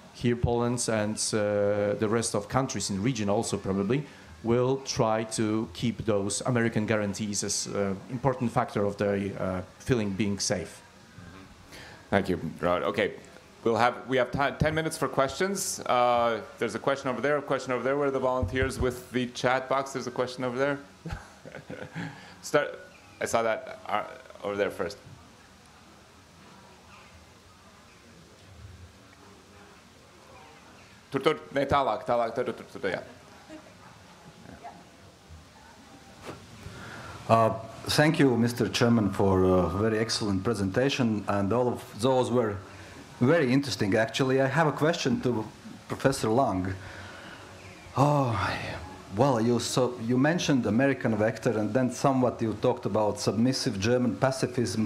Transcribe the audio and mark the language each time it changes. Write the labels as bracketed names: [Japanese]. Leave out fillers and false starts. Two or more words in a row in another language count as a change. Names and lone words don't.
[English] here Poland and the rest of countries in the region also probably will try to keep those American guarantees as an important factor of their feeling being safe. Thank you, Rod. Okay, we have 10 minutes for questions. There's a question over there, a question over there. Where are the volunteers with the chat box? There's a question over there. I saw that over there first. [Latvian] Tur, ne, tālāk, tur, jā. [English] Thank you, Mr. Chairman, for a very excellent presentation, and all of those were very interesting, actually. I have a question to Professor Lang. Well, you mentioned American vector, and then somewhat you talked about submissive German pacifism.